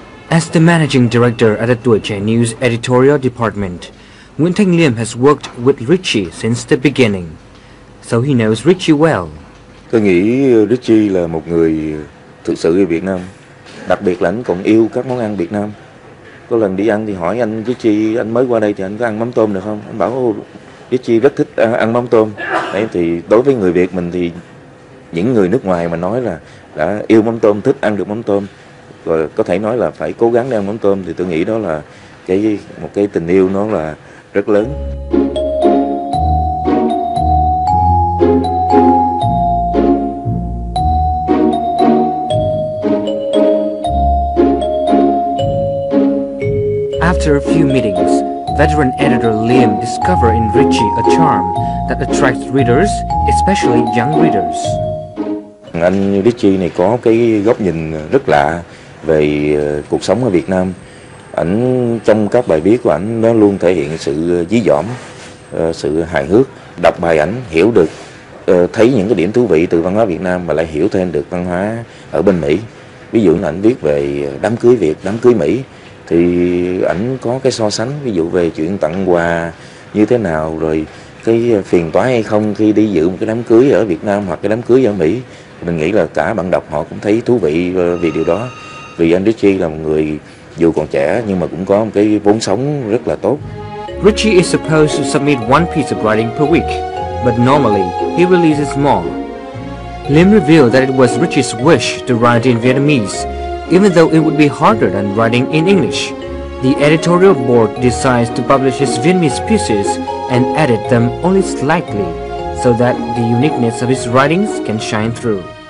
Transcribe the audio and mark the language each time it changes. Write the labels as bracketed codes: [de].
[en] As the managing director at the TOI News editorial department, Nguyễn Thanh Liêm has worked with Richie since the beginning, so he knows Richie well. [vi] Tôi nghĩ Richie là một người thực sự yêu Việt Nam, đặc biệt là anh còn yêu các món ăn Việt Nam. Có lần đi ăn thì hỏi anh Richie, anh mới qua đây thì anh có ăn mắm tôm được không? Anh bảo Richie rất thích ăn mắm tôm. Đấy, thì đối với người Việt mình thì những người nước ngoài mà nói là đã yêu mắm tôm, thích ăn được mắm tôm, rồi có thể nói là phải cố gắng để ăn mắm tôm, thì tôi nghĩ đó là một cái tình yêu nó là rất lớn. [en] After a few meetings, veteran editor Liam discovered in Richie a charm that attracts readers, especially young readers. [vi] Anh Richie này có cái góc nhìn rất lạ về cuộc sống ở Việt Nam. Ảnh trong các bài viết của ảnh nó luôn thể hiện sự dí dỏm, sự hài hước. Đọc bài ảnh hiểu được, thấy những cái điểm thú vị từ văn hóa Việt Nam mà lại hiểu thêm được văn hóa ở bên Mỹ. Ví dụ là ảnh viết về đám cưới Việt, đám cưới Mỹ, thì ảnh có cái so sánh, ví dụ về chuyện tặng quà như thế nào, rồi cái phiền toái hay không khi đi dự một cái đám cưới ở Việt Nam hoặc cái đám cưới ở Mỹ. Mình nghĩ là cả bạn đọc họ cũng thấy thú vị vì điều đó, vì anh Richie là một người dù còn trẻ nhưng mà cũng có một cái vốn sống rất là tốt. [en] Richie is supposed to submit one piece of writing per week, but normally he releases more. Liam revealed that it was Richie's wish to write in Vietnamese, even though it would be harder than writing in English. The editorial board decides to publish his Vietnamese pieces and edit them only slightly, so that the uniqueness of his writings can shine through.